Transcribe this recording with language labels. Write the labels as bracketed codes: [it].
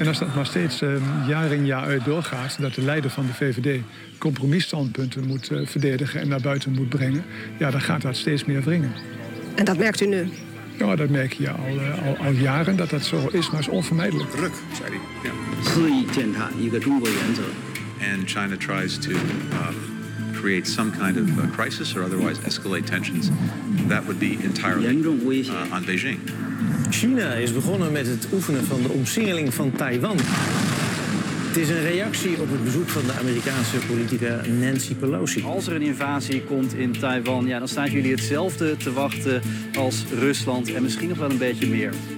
[nl] En als dat maar steeds jaar in jaar uit doorgaat, dat de leider van de VVD compromisstandpunten moet verdedigen en naar buiten moet brengen, ja, dan gaat dat steeds meer wringen. En dat merkt u nu? Ja, dat merk je al jaren dat dat zo is, maar is onvermijdelijk. Druk, zei hij. [en] En China tries to create some kind of a crisis or otherwise escalate tensions, that would be entirely on Beijing. [nl] China is begonnen met het oefenen van de omsingeling van Taiwan. is een reactie op het bezoek van de Amerikaanse politica Nancy Pelosi. Als er een invasie komt in Taiwan, ja, dan staan jullie hetzelfde te wachten als Rusland en misschien nog wel een beetje meer.